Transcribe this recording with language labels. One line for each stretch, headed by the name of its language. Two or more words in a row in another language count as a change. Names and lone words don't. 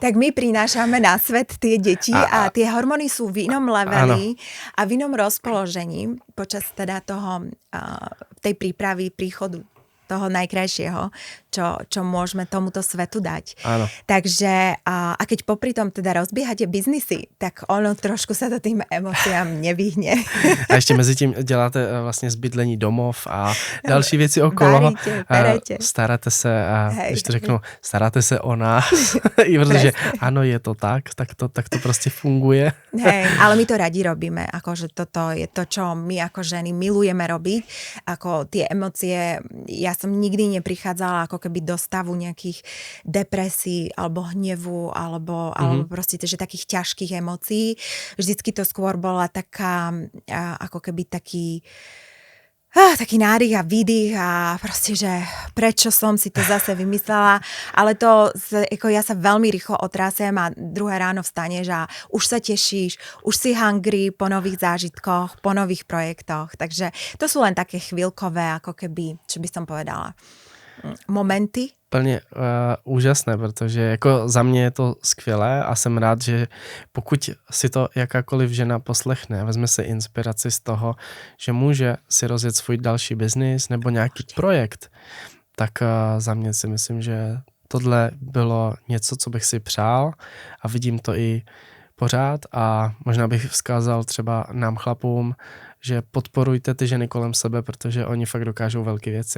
Slovak: Tak my prinášame na svet tie deti a tie hormóny sú v inom leveli a v inom rozpoložení počas teda toho, tej prípravy príchodu toho najkrajšieho, čo môžeme tomuto svetu dať. Áno. Takže a keď popri tom teda rozbiehate biznisy, tak ono trošku sa to tým emóciám nevyhne.
Czech: A ještě mezi tím děláte vlastně zbydlení domov a další věci okolo.
Slovak: Varíte,
Czech: staráte se, když to řeknu, staráte se o nás. I protože ano, je to tak to prostě funguje.
Slovak: Hej, ale my to radi robíme, akože toto je to, čo my ako ženy milujeme robiť, ako tie emócie, ja som nikdy neprichádzala ako keby do stavu nejakých depresí alebo hnevu alebo proste že takých ťažkých emócií. Vždycky to skôr bola taká ako keby taký nádych a výdych a proste, že prečo som si to zase vymyslela, ale to, ako ja sa veľmi rýchlo otrasem a druhé ráno vstaneš a už sa tešíš, už si hungry po nových zážitkoch, po nových projektoch, takže to sú len také chvíľkové, ako keby, čo by som povedala, momenty.
Czech: Plně úžasné, protože jako za mě je to skvělé a jsem rád, že pokud si to jakákoliv žena poslechne, vezme si inspiraci z toho, že může si rozjet svůj další biznis nebo nějaký projekt, tak za mě si myslím, že tohle bylo něco, co bych si přál a vidím to i pořád a možná bych vzkázal třeba nám chlapům, že podporujte ty ženy kolem sebe, protože oni fakt dokážou velké věci.